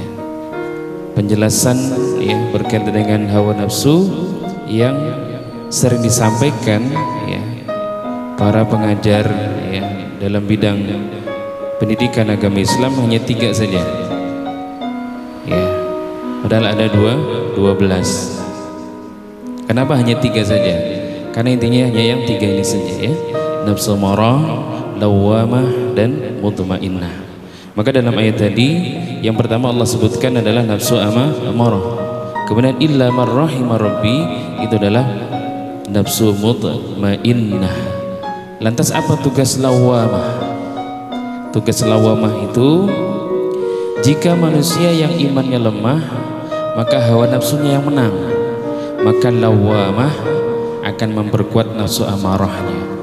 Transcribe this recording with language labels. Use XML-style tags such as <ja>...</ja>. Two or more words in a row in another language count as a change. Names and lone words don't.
<id>Penjelasan ya berkaitan dengan hawa nafsu yang sering disampaikan ya para pengajar ya dalam bidang pendidikan agama Islam hanya 3 saja ya, padahal ada 12. Kenapa hanya 3 saja? Karena intinya hanya yang 3 ini saja ya, nafsu marah, lawwamah, dan mutmainnah. Maka dalam ayat tadi yang pertama Allah sebutkan adalah nafsu amarah, kemudian</id> <ar>إلا من رحم ربي</ar> <id>itu adalah nafsu mutmainnah. Lantas apa tugas lawwamah? Tugas lawwamah itu jika manusia yang imannya lemah maka hawa nafsunya yang menang, maka lawwamah akan memperkuat nafsu amarahnya.</id>